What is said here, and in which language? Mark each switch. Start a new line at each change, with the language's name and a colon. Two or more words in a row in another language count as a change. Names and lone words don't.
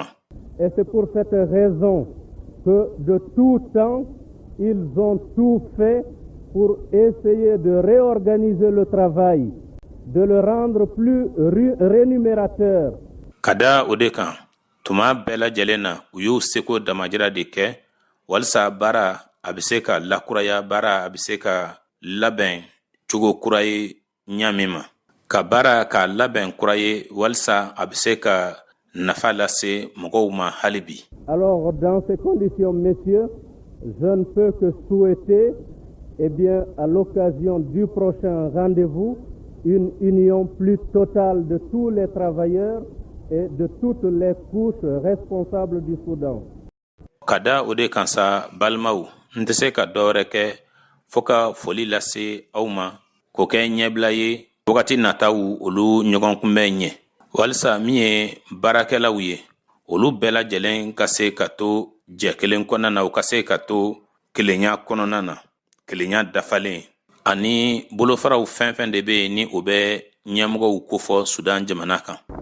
French: Et c'est pour cette raison que de tout temps, ils ont tout fait pour essayer de réorganiser le travail, de le rendre plus rémunérateur.
Bambara: Kada o de kan tuma bɛɛ lajɛlen na u y'u seko damajira de kɛ walisa baara a bɛ se ka lakuraya baara a bɛ se ka labɛn cogo kura ye ɲaamin ma ka baara ka labɛn kura ye walisa a bɛ se ka nafa lase mɔgɔw ma hali bi.
French: Alors dans ces conditions, messieurs, je ne peux que souhaiter eh bien, à l'occasion du prochain rendez-vous, une union plus totale de tous les travailleurs et de toutes les couches responsables du Soudan.
Bambara: Kada o de kan sa balimaw n tɛ se ka dɔwɛrɛ kɛ fo ka foli lase aw ma k'o kɛ ɲɛbila ye wagati nataw olu ɲɔgɔn kunbɛn ɲɛ walisa min ye baarakɛlaw ye olu bɛɛ lajɛlen ka se ka to jɛ kelen kɔnɔna na u ka se ka to kelenya kɔnɔna na kelenya dafalen ani bolofaraw fɛn fɛn de bɛ yen ni o bɛ ɲɛmɔgɔw kofɔ Sudan jamana kan.